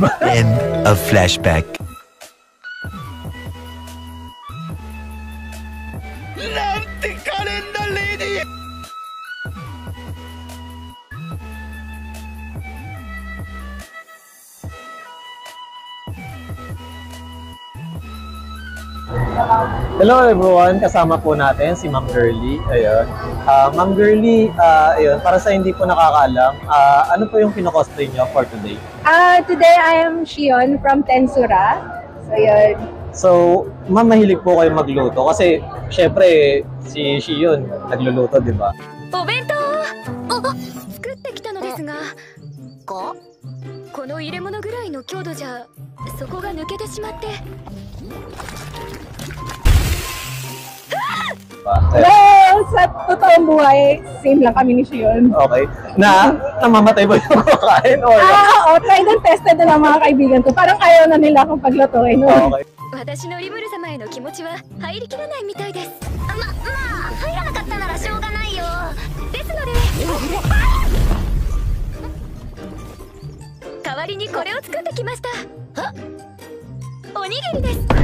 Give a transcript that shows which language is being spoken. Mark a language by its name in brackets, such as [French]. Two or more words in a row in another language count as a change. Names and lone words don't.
[English] End of flashback. Nante kalenda lady! Hello everyone, [Filipino] kasama po natin si Ma'am Girly. Ayun. Ma'am Girly, ayun, para sa hindi po nakakaalam, ano po yung kino-cosplay nyo [English] for today? Today I am Shion from Tensura. [Filipino] So yun. So, ma'am, mahilig po kayo magluto kasi syempre si Shion nagluluto, di ba? [Japanese] お弁当作ってきたのですがこの入れ物ぐらいの強度じゃそこが抜けてしまって [Filipino] Well, sa totoong buhay, same lang kami ni Shion. Okay. Namamatay ba yung kakain? Oo, [English] tried and tested [Filipino] na lang mga kaibigan ko. Parang ayaw na nila akong paglutuin. Okay. [Japanese] 私のリムル様への気持ちは入りきらないみたいです。まあ入らなかったならしょうがないよ。ですので代わりにこれを作ってきました。おにぎりです。